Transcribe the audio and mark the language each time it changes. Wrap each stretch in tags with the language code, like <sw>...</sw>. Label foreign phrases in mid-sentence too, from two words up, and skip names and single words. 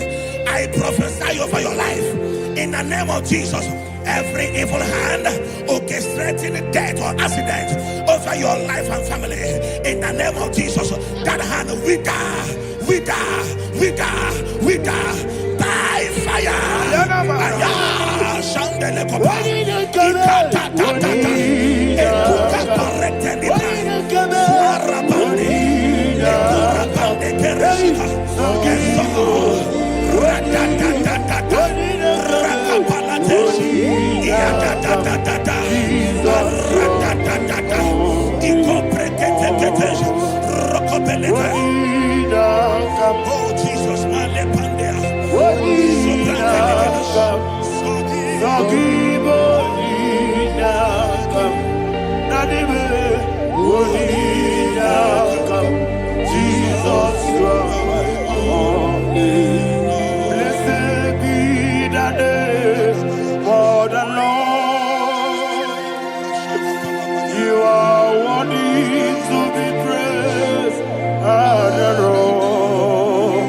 <en>I prophesy over your life in the name of Jesus. Every evil hand orchestrating death or accident over your life and family, in the name of Jesus, that hand wither by fire. Shandele kopa ikatatata etuka pareteni warabani eturabande kereshika eso ratatatata rakapalateshi iatatatata ratatatata ikopreketeketesh rokobelete. Oh Jesus, malepandea Jesus, you are my only. Blessed be the name for the Lord. You are worthy to be praised and adored.</en>